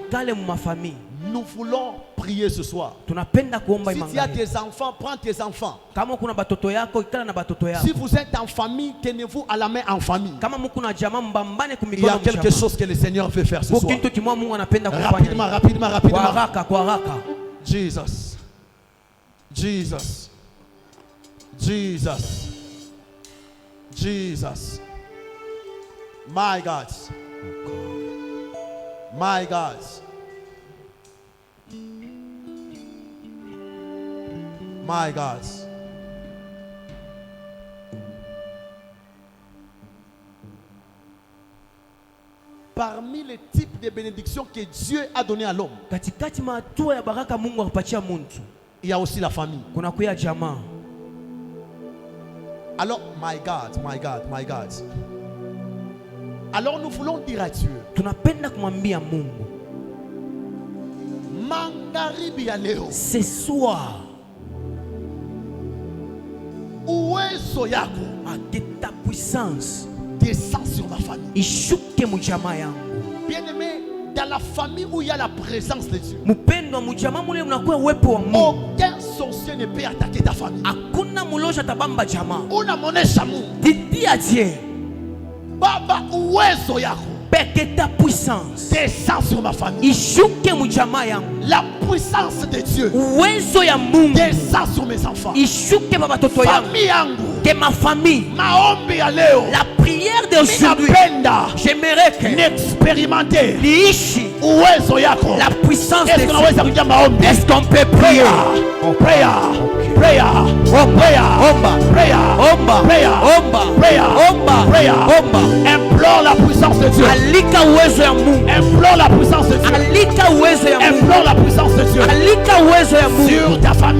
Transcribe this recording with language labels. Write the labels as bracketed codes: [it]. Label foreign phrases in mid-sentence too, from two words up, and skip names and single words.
[fr] Nous voulons prier ce soir. Si tu as des enfants, prends tes enfants. Si vous êtes en famille, tenez-vous à la main en famille. Il y a quelque chose que le Seigneur veut faire ce soir. Rapidement, rapidement, rapidement. Jesus. Jesus. Jesus. Jesus. [en] My God. My God. My God. [fr] Parmi les types de bénédictions que Dieu a donné à l'homme, il y a aussi la famille. Alors, [en] my God, my God, my God. [fr] Alors nous voulons dire à Dieu, [sw] Mangaribi ya leo, [fr] ce soir, [sw] uwezo yako, [fr] ta puissance descend sur ma famille. Bien-aimé, dans la famille où il y a la présence de Dieu, aucun sorcier ne peut attaquer ta famille. [sw] Baba, uwezo yako, [fr] ta puissance descend sur ma famille. La puissance de Dieu descend sur mes enfants. [sw] Famille yangu, [fr] que ma famille, [sw] maombi ya leo, [fr] la prière d'aujourd'hui, j'aimerais que n'expérimenter [sw] uwezo yako, [fr] la puissance de Dieu. Est-ce qu'on peut prier? [en] Prayer, prayer, prayer, prayer. [fr] Implore la puissance de Dieu. Implore la puissance de Dieu. Implore la puissance de Dieu sur ta famille.